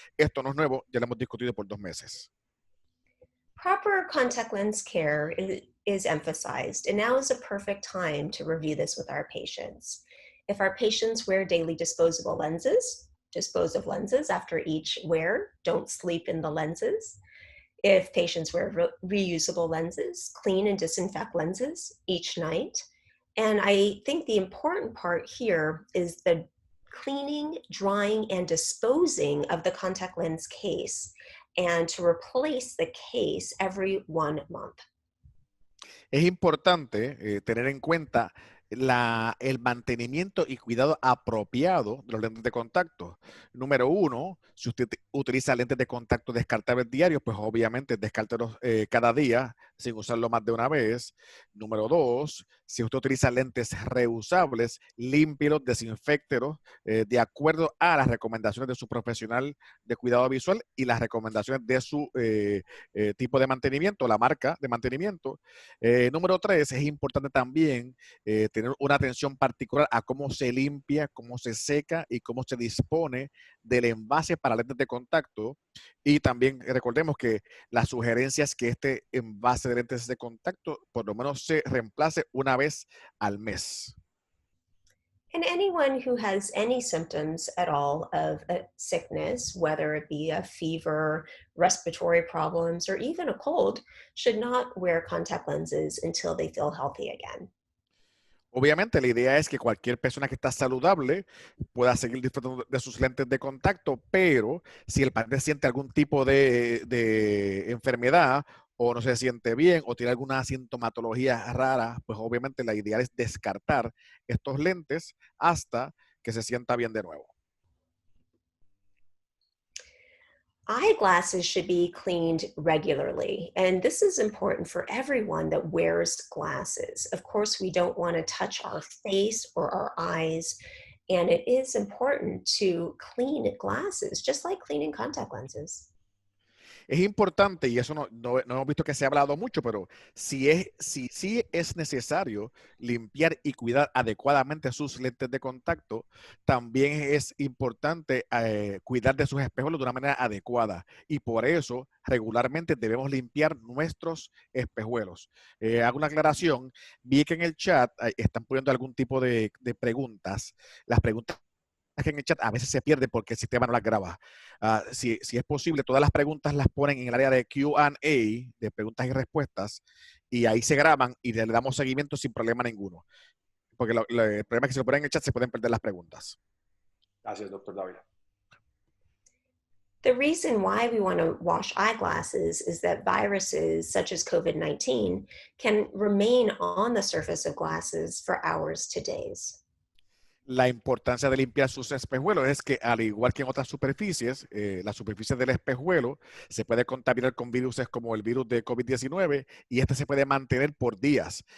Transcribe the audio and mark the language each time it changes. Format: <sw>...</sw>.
<es>Esto no es nuevo, ya lo hemos discutido por 2 meses.</es> <en>Proper contact lens care is emphasized, and now is a perfect time to review this with our patients. If our patients wear daily disposable lenses, dispose of lenses after each wear, don't sleep in the lenses. If patients wear reusable lenses, clean and disinfect lenses each night. And I think the important part here is the cleaning, drying, and disposing of the contact lens case, and to replace the case every 1 month.</en> <es>Es importante tener en cuenta el mantenimiento y cuidado apropiado de los lentes de contacto. Número 1, si usted utiliza lentes de contacto descartables diarios, pues obviamente descártelos cada día sin usarlo más de una vez. Número 2, si usted utiliza lentes reusables, límpielos, desinféctelos de acuerdo a las recomendaciones de su profesional de cuidado visual y las recomendaciones de su tipo de mantenimiento, la marca de mantenimiento. Número 3, es importante también tener una atención particular a cómo se limpia, cómo se seca y cómo se dispone del envase para lentes de contacto. Y también recordemos que la sugerencia es que este envase de lentes de contacto por lo menos se reemplace una vez al mes.</es> <en>And anyone who has any symptoms at all of a sickness, whether it be a fever, respiratory problems, or even a cold, should not wear contact lenses until they feel healthy again.</en> <es>Obviamente, la idea es que cualquier persona que está saludable pueda seguir disfrutando de sus lentes de contacto, pero si el paciente siente algún tipo de enfermedad o no se siente bien o tiene alguna sintomatología rara, pues obviamente la idea es descartar estos lentes hasta que se sienta bien de nuevo.</es> <en>Eyeglasses should be cleaned regularly, and this is important for everyone that wears glasses. Of course, we don't want to touch our face or our eyes, and it is important to clean glasses, just like cleaning contact lenses.</en> <es>Es importante, y eso no hemos visto que se ha hablado mucho, pero sí es necesario limpiar y cuidar adecuadamente sus lentes de contacto, también es importante cuidar de sus espejuelos de una manera adecuada. Y por eso, regularmente debemos limpiar nuestros espejuelos. Hago una aclaración. Vi que en el chat están poniendo algún tipo de preguntas. Las preguntas que en el chat a veces se pierde porque el sistema no las graba. Si es posible, todas las preguntas las ponen en el área de Q&A, de preguntas y respuestas, y ahí se graban y le damos seguimiento sin problema ninguno. Porque el problema es que si lo ponen en el chat se pueden perder las preguntas. Gracias, doctor Dávila.</es> <en>The reason why we want to wash eyeglasses is that viruses such as COVID-19 can remain on the surface of glasses for hours to days.</en> <es>La importancia de limpiar sus espejuelos es que, al igual que en otras superficies, la superficie del espejuelo se puede contaminar con virus como el virus de COVID-19 y este se puede mantener por días.</es>